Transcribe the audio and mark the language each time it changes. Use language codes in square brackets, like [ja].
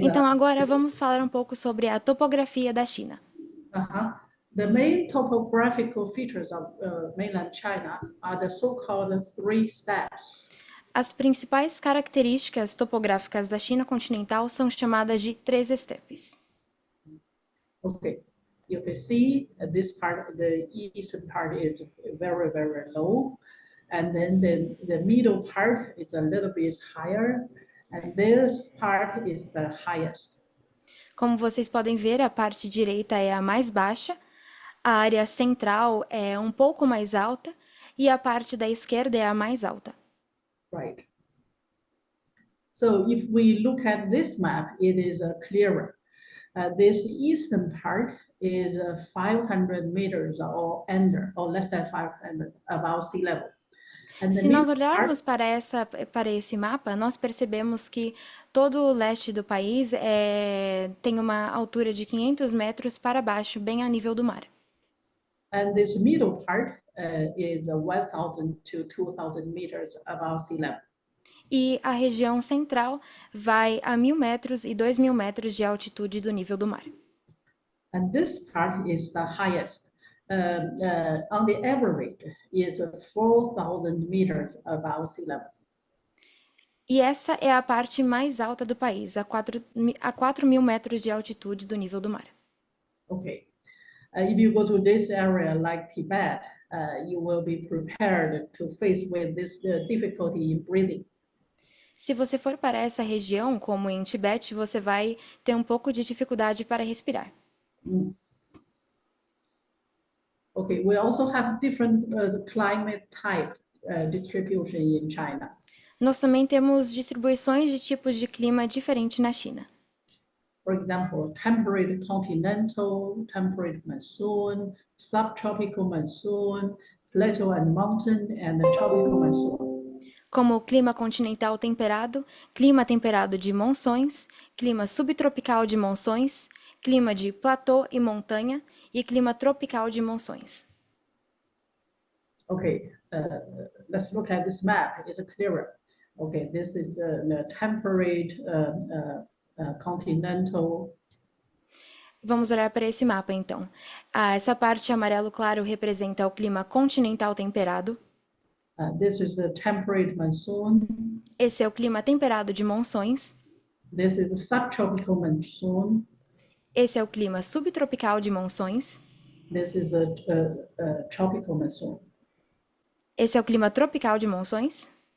[pt] Então agora vamos falar um pouco sobre a topografia da China. [en] The main topographical features of mainland China are the so-called three steppes. [pt] As principais características topográficas da China continental são chamadas de três estepes. [en] Okay, you can see this part, the eastern part is very, very low, and then the middle part is a little bit higher, and this part is the highest. [pt] Como vocês podem ver, a parte direita é a mais baixa, a área central é um pouco mais alta e a parte da esquerda é a mais alta. [en] Right. So if we look at this map, it is clearer. This eastern part is 500 meters or under, or less than 500 above sea level. [pt] Se nós olharmos para esse mapa, nós percebemos que todo o leste do país tem uma altura de 500 metros para baixo, bem a nível do mar. [en] And this middle part is 1,000 to 2,000 meters above sea level. [pt] E a região central vai a 1.000 metros e 2.000 metros de altitude do nível do mar. [en] And this part is the highest. On the average, is 4,000 meters above sea level. [pt] E essa é a parte mais alta do país, a 4.000 metros de altitude do nível do mar. [en] Okay. If you go to this area like Tibet, you will be prepared to face with this difficulty in breathing. [pt] Se você for para essa região, como em Tibete, você vai ter um pouco de dificuldade para respirar. [en] Okay, we also have different climate type distribution in China. [pt] Nós também temos distribuições de tipos de clima diferente na China. [en] For example, temperate continental, temperate monsoon, subtropical monsoon, plateau and mountain, and tropical monsoon. [pt] Como clima continental temperado, clima temperado de monções, clima subtropical de monções, clima de platô e montanha e clima tropical de monções. [en] Okay, let's look at this map. It's clearer. Okay, this is the temperate continental. [pt] Vamos olhar para esse mapa, então. Essa parte amarelo claro representa o clima continental temperado. [en] This is the temperate monsoon. [pt] Esse é o clima temperado de monções. [en] This is the subtropical monsoon. [pt] Esse é o clima subtropical de monções. [en] This is a tropical monsoon. [pt] Esse é o clima tropical de monções.